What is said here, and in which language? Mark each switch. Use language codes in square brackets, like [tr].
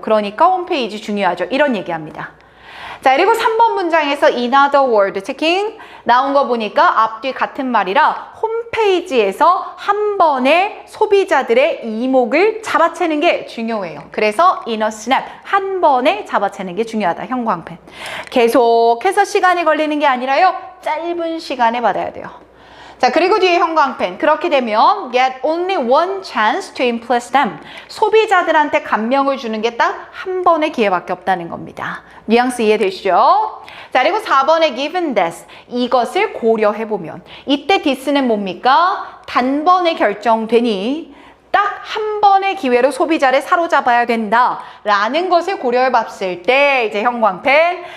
[ko] 그러니까 홈페이지 중요하죠. 이런 얘기합니다. 자, 그리고 3번 문장에서 [en] in other word checking [ko] 나온 거 보니까 앞뒤 같은 말이라 홈페이지에서 한 번에 소비자들의 이목을 잡아채는 게 중요해요. 그래서 [en] in a snap, [ko] 한 번에 잡아채는 게 중요하다. 형광펜. 계속해서 시간이 걸리는 게 아니라요. 짧은 시간에 받아야 돼요. 자, 그리고 뒤에 형광펜. 그렇게 되면 [en] get only one chance to impress them. [ko] 소비자들한테 감명을 주는 게 딱 한 번의 기회밖에 없다는 겁니다. 뉘앙스 이해되시죠? 자, 그리고 4번에 [en] given this. [ko] 이것을 고려해보면. 이때 this는 뭡니까? 단번에 결정되니 딱 한 번의 기회로 소비자를 사로잡아야 된다라는 것을 고려해 봤을 때 이제 형광펜.